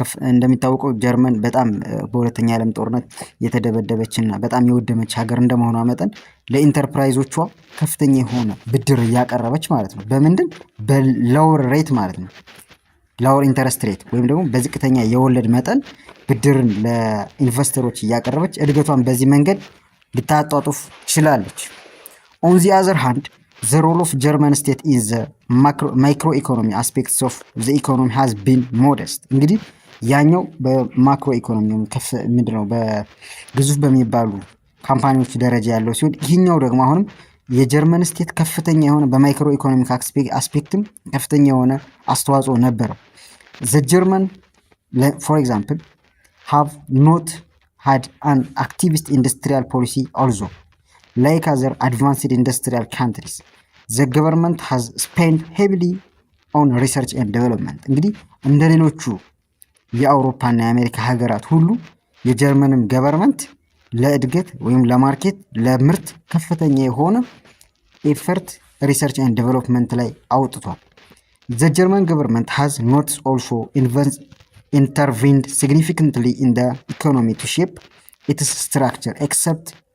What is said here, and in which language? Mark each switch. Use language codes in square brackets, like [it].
[am] እንደሚታወቀው ጀርመን በጣም በሁለተኛ ዓለም ጦርነት የተደበደበችና በጣም የወደመች ሀገር እንደመሆኗ መጠን ለኢንተርፕራይዞቿ ከፍተኛ የሆነ ብድር እያቀረበች ማለት ነው። በምንድን? በሎወር ሬት ማለት ነው ሎወር ኢንተረስት ሬት ወይም ደግሞ በዝቅተኛ የወለድ መጠን ብድርን ለኢንቨስተሮች እያቀረበች እድገቷን በዚህ መንገድ ልታጧጡፍ ችላለች። [en] on the other hand the role of German state in the microeconomy aspects of the economy has been modest። [am] እንግዲህ ያኛው በማክሮ ኢኮኖሚ ምንድነው በግዙፍ በሚባሉ ካምፓኒዎች ደረጃ ያለው ሲሆን ይህኛው ደግሞ አሁንም የጀርመን ስቴት ከፍተኛ የሆነ በማይክሮ ኢኮኖሚክ አስፔክትም ከፍተኛ የሆነ አስተዋጽኦ ነበረው። [en] the German for example have not had an activist industrial policy also. Like other advanced industrial countries, the government has spent heavily on research and development። [am] እንግዲህ እንደ ሌሎቹ የአውሮፓና የአሜሪካ ሀገራት ሁሉ የጀርመንም ገቨርንመንት ለእድገት ወይም ለማርኬት ለምርት ከፍተኛ የሆነ ኤፈርት ሪሰርች ኤንድ ዴቨሎፕመንት ላይ አውጥቷል። [en] the German government has not also intervened significantly in the economy to shape its structure except